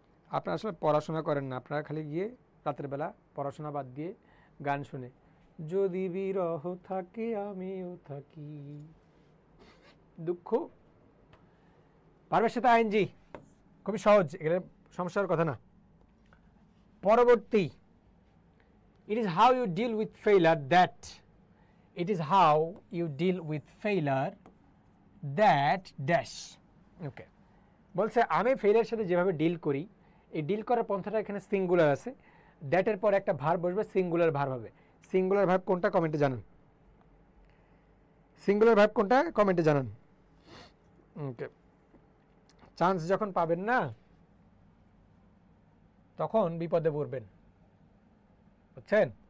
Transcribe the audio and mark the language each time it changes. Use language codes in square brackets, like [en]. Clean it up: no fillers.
[bn] আপনারা আসলে পড়াশোনা করেন না, আপনারা খালি গিয়ে রাতের বেলা পড়াশোনা বাদ দিয়ে গান শুনে, যদি বিরহ থাকে আমিও থাকি। দুঃখ। ভার্বের সাথে আইএনজি খুবই সহজ, এখানে সমস্যার কথা না। [en] পরবর্তী, it is how you deal with failure that, it is how you deal with failure that dash. [bn] ওকে, বলছে আমি ফেইলের সাথে যেভাবে ডিল করি, এই ডিল করার পন্থাটা এখানে সিঙ্গুলার আছে, দ্যাটের পর একটা ভার্ব বসবে, সিঙ্গুলার ভার্ব হবে। সিঙ্গুলার ভার্ব কোনটা কমেন্টে জানান, সিঙ্গুলার ভার্ব কোনটা কমেন্টে জানান। ওকে, চান্স যখন পাবেন না তখন বিপদে পড়বেন, বুঝছেন?